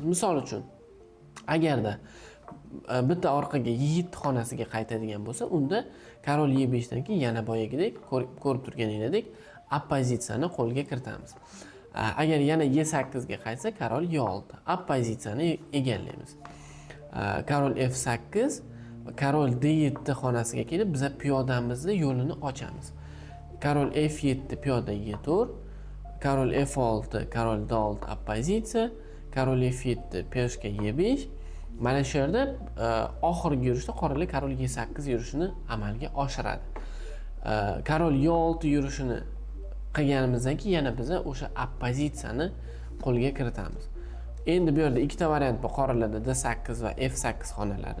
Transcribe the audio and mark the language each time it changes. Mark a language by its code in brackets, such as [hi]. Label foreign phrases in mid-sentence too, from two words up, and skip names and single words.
[uz] Misol uchun, agarda bitta orqaga E7 xonasiga qaytadigan bo'lsa, unda karol E5 dan keyin yana boyagidek ko'rib turganingizdek oppozitsiyani qo'lga kiritamiz. Agar yana E8 ga qaytsa, karol E6 oppozitsiyani egallaymiz. Karol F8, karol D7 xonasiga kelib biz piyodamizni yo'lini ochamiz. Karol F7 piyoda E4, karol F6, karol D6 oppozitsiya, karol F7 peshka E5. Mana shu yerda oxirgi yurishda qoralar karol E8 yurishini amalga oshiradi. Karol E6 yurishini qilganimizdan keyin yana biz o'sha oppozitsiyani qo'lga kiritamiz. Endi bu yerda ikkita variant bor qoralarda D8 va F8 xonalari.